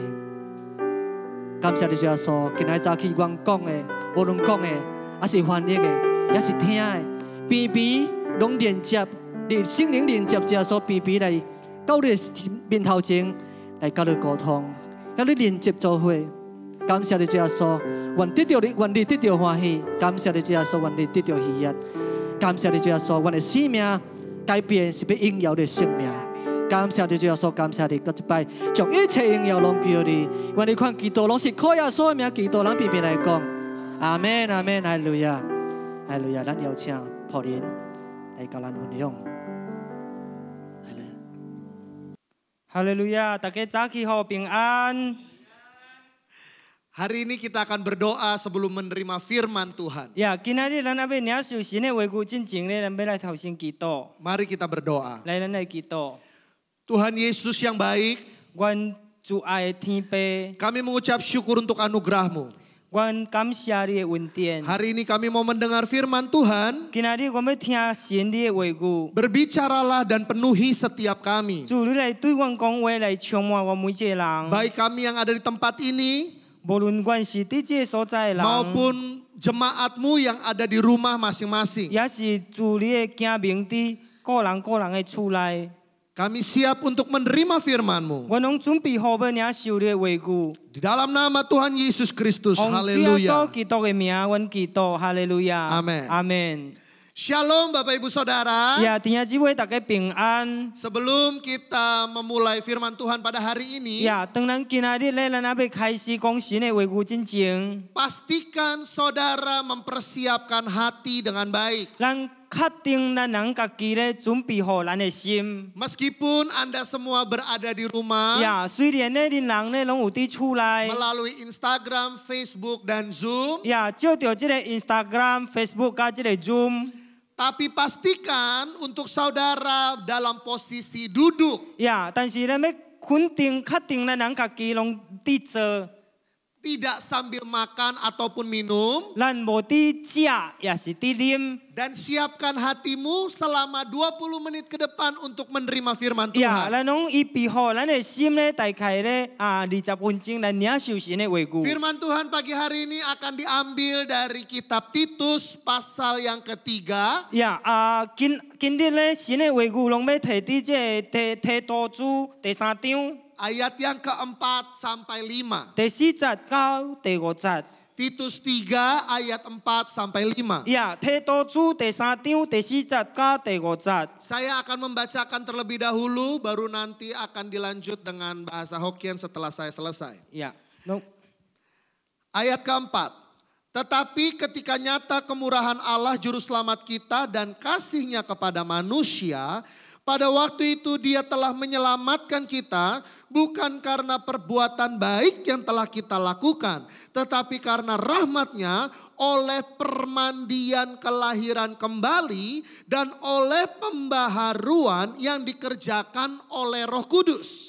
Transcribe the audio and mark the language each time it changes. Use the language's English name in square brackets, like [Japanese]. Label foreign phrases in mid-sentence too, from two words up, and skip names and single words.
[Min Nan Chinese] 感谢你，主耶稣，今仔早起阮讲的，无论讲的，还是翻译的，也是听的，边边拢连接，圣灵连接，主耶稣边边来到你面头前来跟你沟通，跟你连接做伙。感谢你，主耶稣，愿得到你，愿你得到欢喜。感谢你，主耶稣，愿你得到喜悦。感谢你，主耶稣，愿的生命改变是要荣耀你的生命。感谢你，主耶稣，感谢你，搁一摆将一切荣耀拢归你。愿你看基督拢是靠耶稣的名，基督咱边边来讲。阿门，阿门，哈利路亚，哈利路亚。咱邀请普林来甲咱分享。哈利路亚，大家早起好平安。 [Indonesian] Hari ini kita akan berdoa sebelum menerima firman Tuhan. [Min Nan Chinese] 呀，今仔日咱要领受神的话语之前咧，咱要来头先祈祷， [Indonesian] Mari kita berdoa. [Min Nan Chinese] 来咱来祈祷。 [Indonesian] Tuhan Yesus yang baik, [Min Nan Chinese] 愿主爱的天父， [Indonesian] kami mengucap syukur untuk anugerah-Mu. [Min Nan Chinese] 愿感谢你的恩典。 [Indonesian] Hari ini kami mau mendengar firman Tuhan. [Min Nan Chinese] 今仔日我要听神你的话语， [Indonesian] Berbicaralah dan penuhi setiap kami. [Min Nan Chinese] 主你来对阮讲话，来充满我每一个人。 [Indonesian] Baik kami yang ada di tempat ini [Min Nan Chinese] 无论阮是伫这个所在的人， [Indonesian] maupun jemaat-Mu yang ada di rumah masing-masing. [Min Nan Chinese] 也是主你的子民伫个人的厝内。 [Indonesian] Kami siap untuk menerima firman-Mu. [Min Nan Chinese] 我拢准备好要领受你的话语。 [Indonesian] Di dalam nama Tuhan Yesus Kristus. [Min Nan Chinese] 奉主耶稣 [Indonesian] Haleluya. [Min Nan Chinese] 基督的名，阮祈祷，哈利路亚。 [Indonesian] Amen. [Min Nan Chinese] 阿门。 [Indonesian] Shalom Bapak Ibu Saudara. [Min Nan Chinese] 呀，弟兄姊妹，大家平安。 [Indonesian] Sebelum kita memulai firman Tuhan pada hari ini, [Min Nan Chinese] 呀，当咱今仔日咧，咱要开始讲神的话语之前， [Indonesian] pastikan saudara mempersiapkan hati dengan baik. [Min Nan Chinese] 咱确定咱人家己咧准备好咱的心。 [Indonesian] Meskipun Anda semua berada di rumah, [Min Nan Chinese] 呀，虽然咧恁人咧拢有伫厝内， [Indonesian] melalui Instagram, Facebook, dan Zoom, [Min Nan Chinese] 呀，照着这个 Instagram、Facebook 加这个 Zoom， [Indonesian] tapi pastikan untuk saudara dalam posisi duduk, [Min Nan Chinese] 呀，但是咱要肯定、确定咱人家己拢伫坐， [Indonesian] tidak sambil makan ataupun minum, [Min Nan Chinese] 咱无伫食，也是伫啉。 [Indonesian] dan siapkan hatimu selama 20 menit ke depan untuk menerima firman 呀， Tuhan. [Min Nan Chinese] 咱拢预备好咱的心咧，大概咧20分钟来领受神的话语。 [Indonesian] Firman Tuhan pagi hari ini akan diambil dari kitab Titus pasal yang ketiga. [Min Nan Chinese] 呀今日咧神的话语拢要摕伫这提多书第3章 [Indonesian] Ayat yang keempat sampai 5. [Min Nan Chinese] 第4节到第5节。 [Indonesian] Titus 3 ayat 4 sampai 5. [Min Nan Chinese] 呀，提多书第3章第4节到第5节。 [Indonesian] Saya akan membacakan terlebih dahulu, baru nanti akan dilanjut dengan bahasa Hokkien setelah saya selesai. 呀，侬 Ayat keempat. Tetapi ketika nyata kemurahan Allah juru selamat kita dan kasih-Nya kepada manusia, pada waktu itu Dia telah menyelamatkan kita bukan karena perbuatan baik yang telah kita lakukan, tetapi karena rahmat-Nya oleh permandian kelahiran kembali dan oleh pembaharuan yang dikerjakan oleh Roh Kudus.